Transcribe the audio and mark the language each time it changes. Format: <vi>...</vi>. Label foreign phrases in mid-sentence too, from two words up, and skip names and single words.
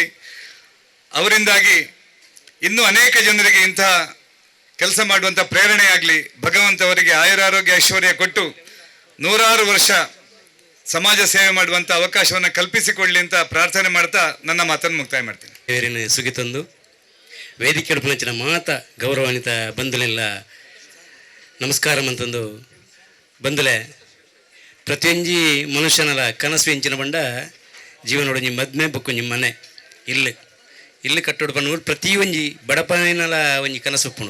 <kn>ಅವರಿಂದಾಗಿ ಇನ್ನೂ ಅನೇಕ ಜನರಿಗೆ ಇಂತಹ ಕೆಲಸ ಮಾಡುವಂಥ ಪ್ರೇರಣೆ ಆಗಲಿ. ಭಗವಂತ ಅವರಿಗೆ ಆಯುರಾರೋಗ್ಯ ಐಶ್ವರ್ಯ ಕೊಟ್ಟು ನೂರಾರು ವರ್ಷ ಸಮಾಜ ಸೇವೆ ಮಾಡುವಂಥ ಅವಕಾಶವನ್ನು ಕಲ್ಪಿಸಿಕೊಳ್ಳಿ ಅಂತ ಪ್ರಾರ್ಥನೆ ಮಾಡ್ತಾ ನನ್ನ ಮಾತನ್ನು ಮುಕ್ತಾಯ ಮಾಡ್ತೀನಿ.</kn> <tcy>ಬೇರೆನ ಸುಗಿತಂದು ವೇದಿಕೆ ನಚ್ಚಿನ ಮಾತ ಗೌರವಾನ್ವಿತ ಬಂಧುಲೆಲ್ಲ ನಮಸ್ಕಾರ ಅಂತಂದು ಬಂಧುಲೆ ಪ್ರತಿಯೊಂಜಿ ಮನುಷ್ಯನಲ ಕನಸು ಎಂಚಿನ ಬಂಡ ಜೀವನೊಡಂಜಿ ಮದ್ಮೆ ಬುಕ್ಕೊಂಜಿ ಮನೆ ಇಲ್ಲು ಕಟ್ಟೋಡು ಪಣ್ಣು ಪ್ರತಿ ಒಂಜಿ ಬಡಪನಲ ಒಂಜಿ ಕನಸು ಉಪ್ಪುಂಡು.</tcy>